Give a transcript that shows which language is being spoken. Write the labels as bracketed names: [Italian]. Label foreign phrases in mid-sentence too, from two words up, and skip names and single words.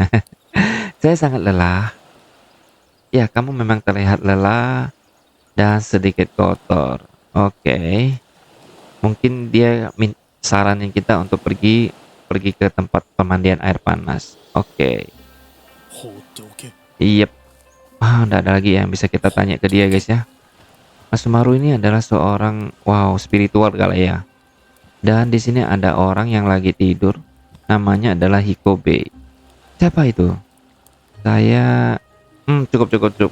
[Indonesian] Saya sangat lelah. Ya, kamu memang terlihat lelah dan sedikit kotor. Oke. Mungkin dia saranin kita untuk pergi ke tempat pemandian air panas. Oke. [Japanese] 放っておけ。 [Indonesian] Yep. Nggak ada lagi yang bisa kita tanya ke dia guys ya. Mas Sumaru ini adalah seorang spiritual kali ya. Dan di sini ada orang yang lagi tidur. Namanya adalah Hikobe. Siapa itu? Saya cukup.